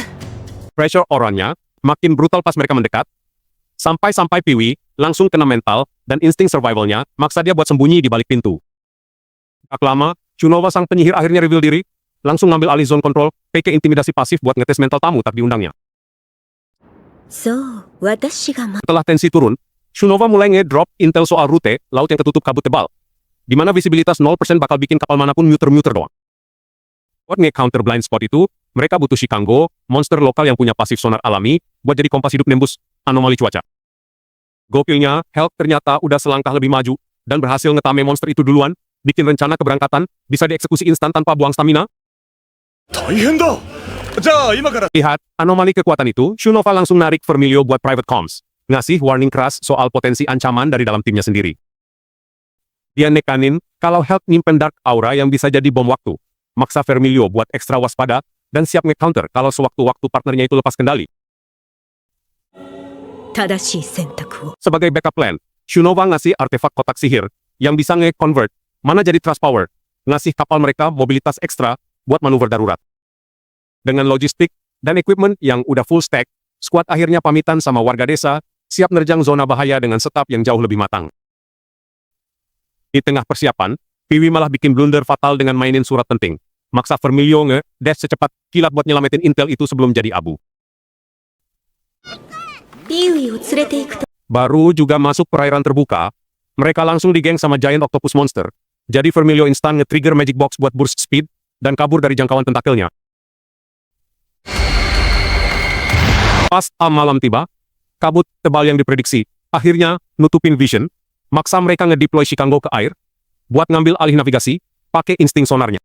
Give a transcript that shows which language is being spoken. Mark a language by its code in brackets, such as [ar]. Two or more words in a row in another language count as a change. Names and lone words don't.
[id] Pressure auranya makin brutal pas mereka mendekat. Sampai-sampai Piwi langsung kena mental dan insting survivalnya maksa dia buat sembunyi di balik pintu. Gak lama, Shunova sang penyihir akhirnya reveal diri, langsung ngambil alih [en] zone control, [id] pakai intimidasi pasif buat ngetes mental tamu tak diundangnya. [ja] そう私が [id] Setelah tensi turun, Shunova mulai nge-drop intel soal rute laut yang ketutup kabut tebal, di mana visibilitas 0% bakal bikin kapal manapun muter-muter doang. Buat nge-counter [en] blind spot [id] itu, mereka butuh Shikango, monster lokal yang punya pasif sonar alami, buat jadi kompas hidup nembus anomali cuaca. Gokilnya, Hulk ternyata udah selangkah lebih maju, dan berhasil ngetame monster itu duluan, bikin rencana keberangkatan, bisa dieksekusi instan tanpa buang stamina. [ja] 大変だ。じゃあ今から。 [id] Lihat, anomali kekuatan itu, Shunova langsung narik Vermilio buat [en] private comms, [id] ngasih warning keras soal potensi ancaman dari dalam timnya sendiri. Dia nekanin, kalau Hulk nyimpen [en] Dark Aura [id] yang bisa jadi bom waktu, maksa Vermilio buat ekstra waspada, dan siap nge-counter kalau sewaktu-waktu partnernya itu lepas kendali. [ja] 正しい選択を [id] Sebagai [en] backup plan, [id] Shunova ngasih artefak kotak sihir yang bisa nge-convert mana jadi [en] trust power, [id] ngasih kapal mereka mobilitas ekstra buat manuver darurat. Dengan logistik dan equipment yang udah [en] full stack, [id] skuad akhirnya pamitan sama warga desa, siap nerjang zona bahaya dengan setup yang jauh lebih matang. Di tengah persiapan, Piwi malah bikin blunder fatal dengan mainin surat penting, maksa Vermilio nge-dash secepat kilat buat nyelamatin intel itu sebelum jadi abu. [ja] ピウイを連れて行くと [id] Baru juga masuk perairan terbuka, mereka langsung digeng sama [en] giant octopus monster. [id] Jadi Vermilio instan nge-trigger [en] magic box [id] buat [en] burst speed, [id] dan kabur dari jangkauan tentakelnya. Pas malam tiba, kabut tebal yang diprediksi, akhirnya nutupin vision, maksa mereka ngedeploy Shikango ke air, buat ngambil alih navigasi, pakai insting sonarnya.